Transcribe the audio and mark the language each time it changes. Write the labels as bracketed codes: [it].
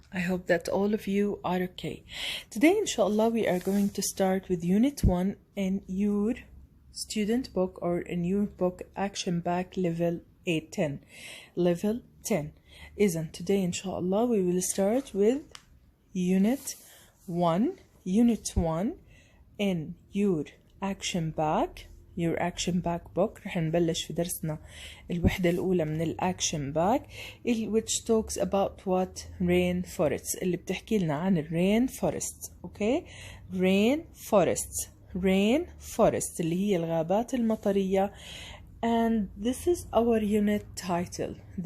[en] I hope that all of you are okay. Today, inshallah, we are going to start with Unit 1 in your student book or in your book Action Back Level 810. Level 10. Isn't today, inshallah, we will start with Unit 1. Unit 1 in your Action Back. Your Action Back book. [ar] رح نبلش في درسنا الوحدة الأولى من الأكشن باك [en] which talks about what rainforest [ar] اللي بتحكي لنا عن rainforest. [en] okay [ar] rainforest اللي هي الغابات المطرية. [en] and this is our unit title.